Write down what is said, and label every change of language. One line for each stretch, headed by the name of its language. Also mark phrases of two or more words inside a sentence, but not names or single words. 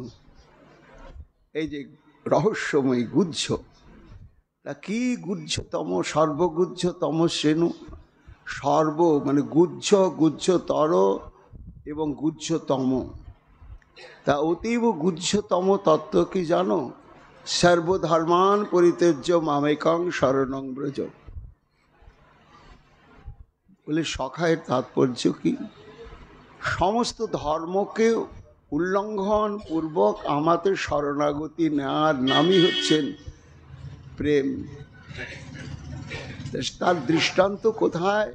Bangla: এই যে রহস্যময়ী গুহ্য, তা কি গুহ্যতম, সর্বগুহ্যতম শ্রেণু। সর্ব মানে গুহ্য, গুহ্যতর এবং গুহ্যতম। তা অতীব গুহ্যতম তত্ত্ব কি জানো?
Sanskrit: সর্বধর্মান পরিত্যজ্য মামেকং শরণং ব্রজ।
Bangla: বলে সখায়ের তাৎপর্য কি? সমস্ত ধর্মকে উল্লঙ্ঘন পূর্বক আমাদের শরণাগতি নেওয়ার নামই হচ্ছেন প্রেম। তার দৃষ্টান্ত কোথায়?